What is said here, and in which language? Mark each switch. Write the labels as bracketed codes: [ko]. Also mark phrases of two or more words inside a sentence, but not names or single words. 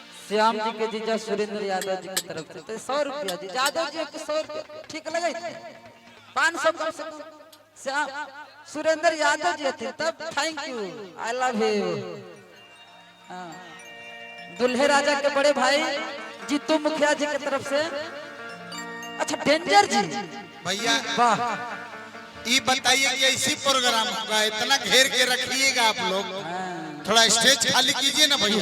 [hi] श्याम जी के जीजा सुरेंद्र यादव जी की तरफ से तो 100 रुपया जी, यादव जी को 100 रुपया ठीक लगे, 500 कम से कम श्याम सुरेंद्र यादव जी थे तब। [en] Thank you, I love you. [hi] दुल्हे राजा के बड़े भाई जीतू मुखिया जी की तरफ से। अच्छा डेंजर जी भैया वाह, ये बताइए कि ऐसी प्रोग्राम होगा, इतना घेर के रखिएगा आप लोग, थोड़ा स्टेज खाली कीजिए ना भैया।